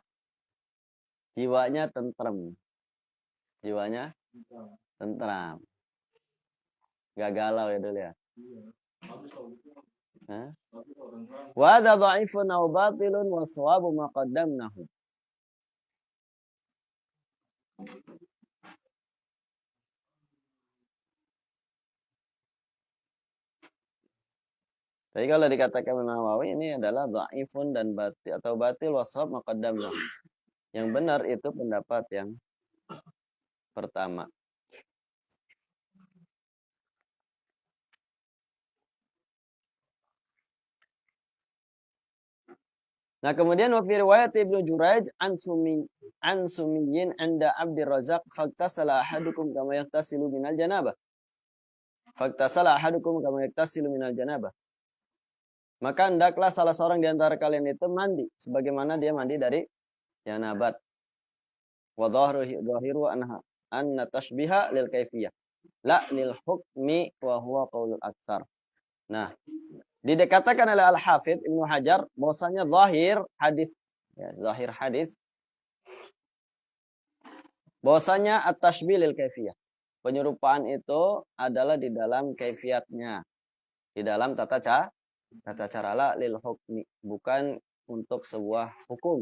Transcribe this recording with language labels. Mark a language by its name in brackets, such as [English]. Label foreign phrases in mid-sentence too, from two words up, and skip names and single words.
[Indonesian] Jiwanya tentrem. Jiwanya tentram. Gak galau ya dulu ya. [Arabic] وهذا ضعيف أو باطل والصواب ما قدمناه. [Indonesian] Jadi kalau dikatakan Nawawi ini adalah dha'ifun dan batil atau [Arabic] باطل والصواب ما قدمناه. [Indonesian] Yang benar itu pendapat yang pertama. Nah, kemudian [Arabic] وفي رواية ابن جريج عن سمي عند عبد الرزاق فليغتسل أحدكم كما يغتسل من الجنابة. فليغتسل أحدكم كما يغتسل من الجنابة. [Indonesian] Maka hendaklah salah seorang di antara kalian itu mandi sebagaimana dia mandi dari janabat. [Arabic] والظاهر أن التشبيه للكيفية لا للحكم وهو قول الأكثر. [Indonesian] Nah, dikatakan oleh Al-Hafidz Ibnu Hajar bahwasanya zahir hadis ya, zahir hadis bahwasanya [Arabic] التشبيه للكيفية. [Indonesian] Penyerupaan itu adalah di dalam kaifiatnya, di dalam tata cara [Arabic] لا للحكم, [Indonesian] bukan untuk sebuah hukum.